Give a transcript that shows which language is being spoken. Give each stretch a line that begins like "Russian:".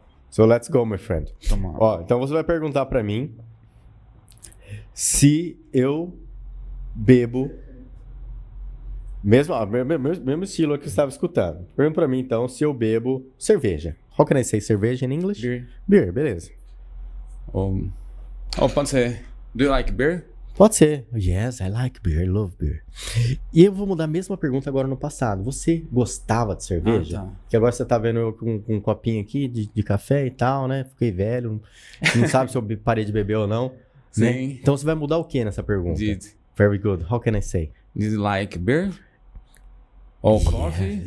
English: So let's go, my friend.
Portuguese: Toma. Ó, então você vai perguntar pra mim se eu bebo mesmo estilo que você estava escutando. Pergunta pra mim então se eu bebo cerveja.
English: How can I say cerveja in English? Beer.
Portuguese: Beer, beleza. Pode ser.
English: Do you like beer?
Portuguese: Pode ser.
English: Yes, I like beer, I love beer.
Portuguese: E eu vou mudar a mesma pergunta agora no passado. Você gostava de cerveja? Tá. Que agora você tá vendo eu com um copinho aqui de café e tal, né? Fiquei velho, não sabe se eu parei de beber ou não. Né? Sim. Então você vai mudar o que nessa pergunta?
English: Did Very good. How can I say? you like beer? Or coffee?